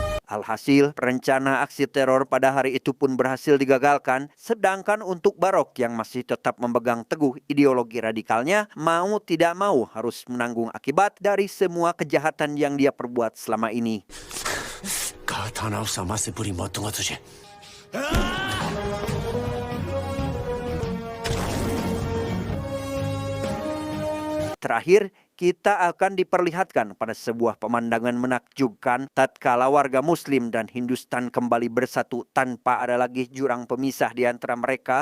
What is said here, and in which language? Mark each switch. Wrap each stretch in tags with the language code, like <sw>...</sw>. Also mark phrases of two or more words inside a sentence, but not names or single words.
<id>Alhasil, rencana aksi teror pada hari itu pun berhasil digagalkan, sedangkan untuk Barok yang masih tetap memegang teguh ideologi radikalnya, mau tidak mau harus menanggung akibat dari semua kejahatan yang dia perbuat selama ini.</id> <hi>कहा था ना उस समाज से बुरी मौत दूंगा तुझे।</hi> <id>Terakhir, kita akan diperlihatkan pada sebuah pemandangan menakjubkan tatkala warga Muslim dan Hindustan kembali bersatu tanpa ada lagi jurang pemisah di antara mereka.</id>